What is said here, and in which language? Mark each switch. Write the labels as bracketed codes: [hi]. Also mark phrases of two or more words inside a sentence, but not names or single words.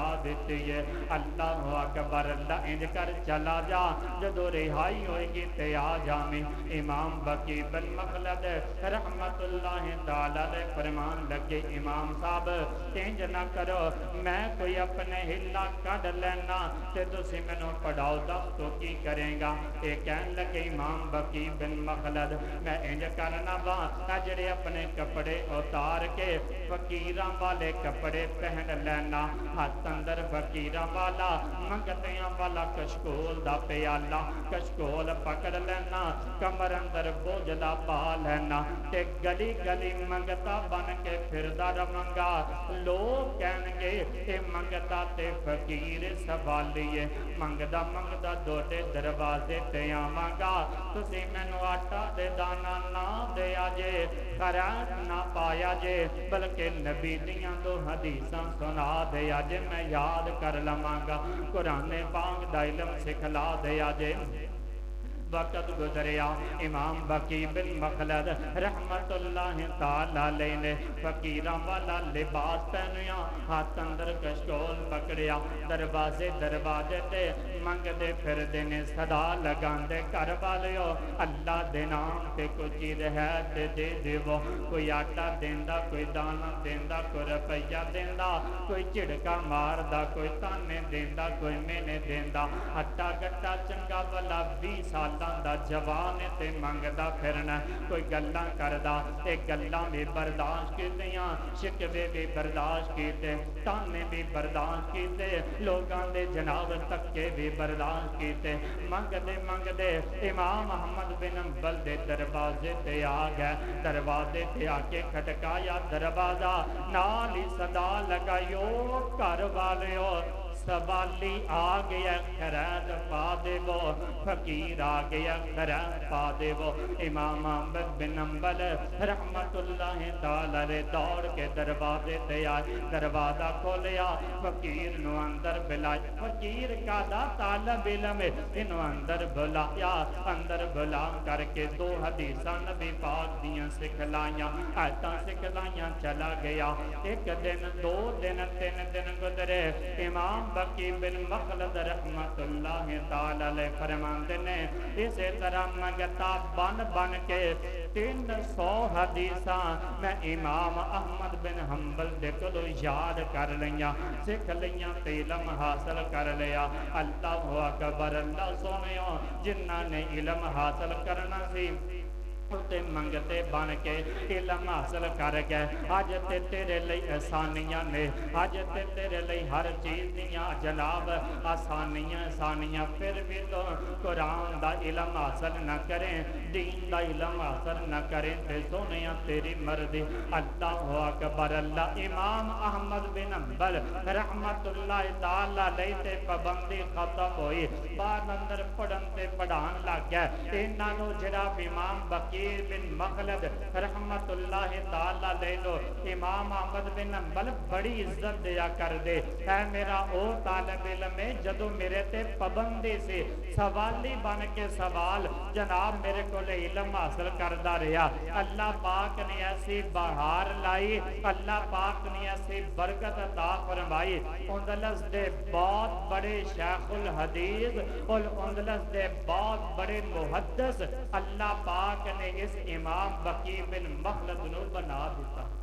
[pa] دیتی ہے اللہ اکبر اللہ انج کر چلا جا جدو رہائی ہوئے گی تے آ جامی امام بقی بن مخلد رحمت اللہ تعالی فرمان لگے امام صاحب انج نہ کرو میں کوئی اپنے ہلا کڈ لینا تے تسی مینوں پڑھاؤ دس تو کی کریں گا اے کہن لگے امام بقی بن مخلد میں انج کرنا وا جڑے اپنے کپڑے اتار کے فقیراں والے کپڑے پہن لینا ہاتھ اندر فقیراں والا منگتیاں والا کشکول دا پیالہ کشکول پکڑ لینا کمر اندر بوجھلا پا لینا تے گلی گلی منگتا بن کے پھردا رواں لوگ کہن گے اے منگتا تے فقیر سوالیے منگدا منگدا دوڑے دروازے تے آواں گا تسی مینوں آٹا تے دانا نہ دیا جے خیرات نہ پایا جے بلکہ نبی دیاں دو حدیثاں سنا دیا جے میں یاد کر لواں گا قرآن پاک دا علم سکھلا دیا جے وقت گزریا امام بقی بن مخلد رحمت اللہ تعالی علیہ نے فقیراں والا لباس پہنیا ہاتھ اندر کشکول پکڑیا دروازے تے منگدے پھر دینے صدا لگاندے گھر والیو اللہ دے نام تے کوئی چیز ہے تے دے دیو کوئی آٹا دیندا کوئی دانا دیندا کوئی روپیہ دیندا کوئی چڑکا ماردا کوئی تانے دیندا کوئی مینے دیندا ہٹا گٹا چنگا والا 20 سالاں دا جوان تے منگدا پھرنا کوئی گلاں کردا تے گلاں بھی برداشت کیتیاں شکوے بھی برداشت کیتے تانے بھی برداشت کیتے لوگاں دے جناب تکے بھی برداشت کیتے منگدے امام احمد بن حنبل دے دروازے تے آ گئے دروازے تے آ کے کھٹکایا دروازہ نال ہی صدا لگائیو گھر والیو سوالی آ گیا خیرات پا دے وہ فقیر آ گیا خیرات پا دے وہ امام احمد بن حنبل رحمت اللہ تعالی دوڑ کے دروازے تے آئے دروازہ کھولیا فقیر نو اندر بلایا فقیر کا دا طالب علم انو اندر بلا کر کے 2 حدیثاں نبی پاک دیاں سکھلائیاں آیتاں سکھلائیاں چلا گیا 1 دن 2 دن 3 دن گزرے امام بقی بن مخلد رحمت اللہ تعالی علیہ فرماندے نے اسی طرح منگتا بن کے 300 حدیثاں میں امام احمد بن حنبل دے کولوں یاد کر لیاں سکھ لیاں تے علم حاصل کر لیا اللہ اکبر اللہ سونیو جنہاں نے علم حاصل کرنا سی تے منگتے بن کے علم حاصل کر گئے اج تے تیرے لئی آسانیاں نے اج تے تیرے لئی ہر چیز دیاں جناب آسانیاں پھر بھی تو قرآن دا علم حاصل نہ کریں دین دا علم حاصل نہ کریں تے سونیاں تیری مرضی اللہ اکبر اللہ امام احمد بن حنبل رحمت اللہ تعالی علیہ تے پابندی ختم ہوئی بعد اندر پڑھن تے پڑھان لگ گئے انہاں نو جناب امام بقی بن مخلد رحمت اللہ تعالی علیہ لو امام احمد بن حنبل بڑی عزت دیا کر دے اے میرا او طالب علم ہے جدو میرے تے پابندی سے سوالی بن کے سوال جناب میرے کو علم حاصل کردہ رہا اللہ پاک نے ایسی بہار لائی اللہ پاک نے ایسی برکت عطا فرمائی اندلس دے بہت بڑے شیخ الحدیث اور اندلس دے بہت بڑے محدث اللہ پاک نے اس امام بقی بن مخلد نو بنا دیتا